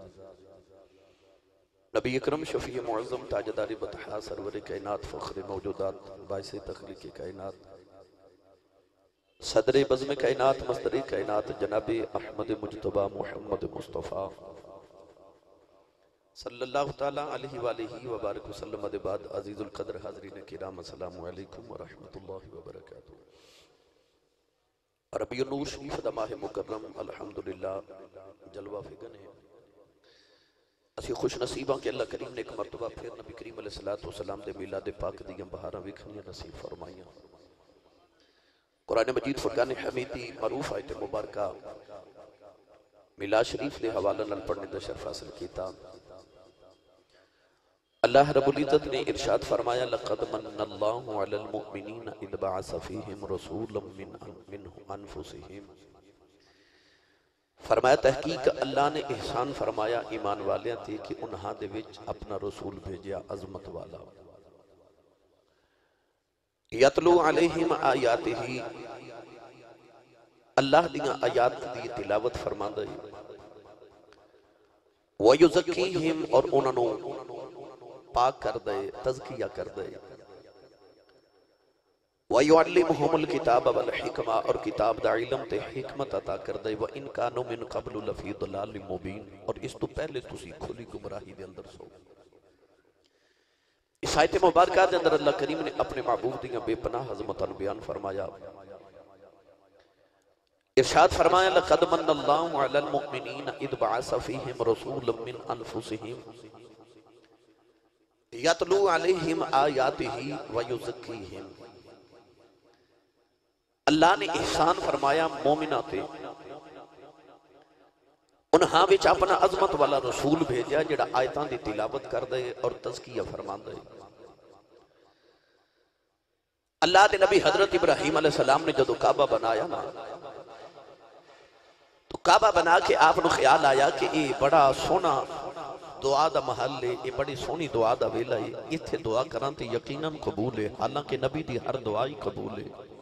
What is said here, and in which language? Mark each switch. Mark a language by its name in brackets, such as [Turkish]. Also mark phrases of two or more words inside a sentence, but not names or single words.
[Punjabi] نبی اکرم شفیع معظم تاجدار بطحا سرور کائنات فخر موجودات باعث تخلیق کائنات صدر بزم کائنات مصدر کائنات جناب احمد مجتبی محمد مصطفیٰ [Arabic] صلی اللہ تعالیٰ علیہ وآلہ وبارک وسلم [Punjabi] دے بعد عزیز القدر حاضرین کرام [Arabic] السلام علیکم ورحمت اللہ وبرکاتہ۔ [Punjabi] ربیع النور شریف دا ماہ مکرم الحمدللہ جلوہ فگنے اسی خوش نصیباں کہ اللہ کریم نے ایک مرتبہ پھر نبی کریم علیہ السلام دے میلاد پاک دیاں بہاراں وکھنیاں نصیب فرمائیاں۔ قرآن مجید فرقان حمیدی معروف آیت مبارکہ میلاد شریف دے حوالہ نال پڑھنے دا شرف حاصل کیتا۔ اللہ رب العزت نے ارشاد فرمایا [Arabic] لقد من اللہ علی المؤمنین اذ بعث فیہم رسولا من انفسہم، [Punjabi] فرمایا تحقیق اللہ نے احسان فرمایا ایمان والیاں تھے کہ انہاں دے وچ اپنا رسول بھیجیا عظمت والا [Arabic] یتلو علیہم آیاتہ، [Punjabi] اللہ دیاں آیات دی تلاوت فرماندا ہے، وَيُزَكِّيهِمْ اور انہوں پاک کر دے تزکیہ کر دے، [Arabic] وَيُعَلِّمُهُمُ الْكِتَابَ وَالْحِكْمَةَ [Punjabi] اور کتاب دا علم تے حکمت عطا کر دے، [Arabic] وَإِن كَانُوا مِن قَبْلُ لَفِي ضَلَالٍ مُبِينٍ [Punjabi] اور اس تو پہلے تسی کھلی گمراہی دے اندر سو۔ اس آیت مبارکہ دے اندر اللہ کریم نے اپنے معبود دیاں بے پناہ عظمتاں بیان فرمایا۔ ارشاد فرمایا [Arabic] لقد من اللہ علی المؤمنین اذ بعث فیہم رسولا من انفسہم یتلو علیہم آیاتہ ویزکیہم، [Punjabi] اللہ نے احسان فرمایا مومنہ تے انہاں وچ اپنا عظمت والا رسول بھیجا جڑا آیتاں دی تلاوت کر دے اور تزکیہ فرما دے۔ اللہ دے نبی حضرت ابراہیم علیہ السلام نے جدو کعبہ بنایا نا تو کعبہ بنا کے آپ نے خیال آیا کہ یہ بڑا سونا دعا دا محل ہے، یہ بڑی سونی دعا دا ویلا ہے، اتھے دعا کران تے یقیناً قبول ہے، حالانکہ نبی دی ہر دعا ہی قبول ہے۔